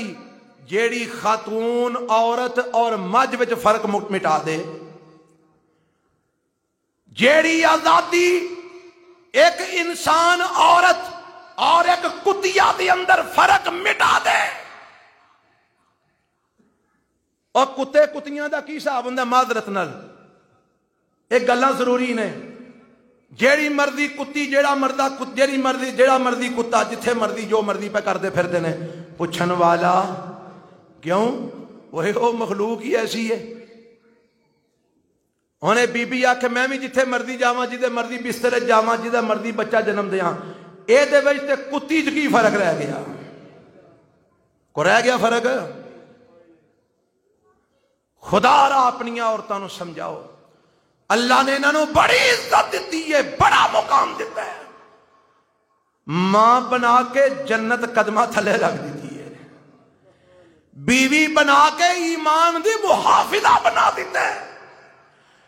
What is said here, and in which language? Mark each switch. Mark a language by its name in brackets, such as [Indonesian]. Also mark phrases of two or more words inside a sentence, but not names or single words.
[Punjabi] جیڑی خاتون عورت اور مجھ وچ فرق مٹا دے. جیڑی آزادی ایک انسان عورت اور ایک کتیا دے اندر فرق مٹا دے. اور کتے کتیاں دا کی حساب ہوندا معذرت نال, ایک گلاں ضروری نے. جیڑی مرضی کتی جیڑا مرضی کتا جتھے مرضی جو مرضی پہ کردے پھردے نے, پوچھن والا کیوں؟ وہی وہ مخلوق ہی ایسی ہے. انہیں بی بی آکھے میں بھی جتھے مرضی جاواں, جدے مرضی بستر جاواں, جدے مرضی بچہ جنم دیاں. اے دے وچ تے کتی چ کی فرق رہ گیا؟ کو رہ گیا فرق؟ خدا را اپنی عورتوں نو سمجھاؤ. اللہ نے انہوں بڑی عزت دیتی ہے, بڑا مقام دیتا ہے. ماں بنا کے جنت قدمہ تھلے رکھ دیتی ہے, بیوی بنا کے ایمان دی محافظہ بنا دیتا ہے.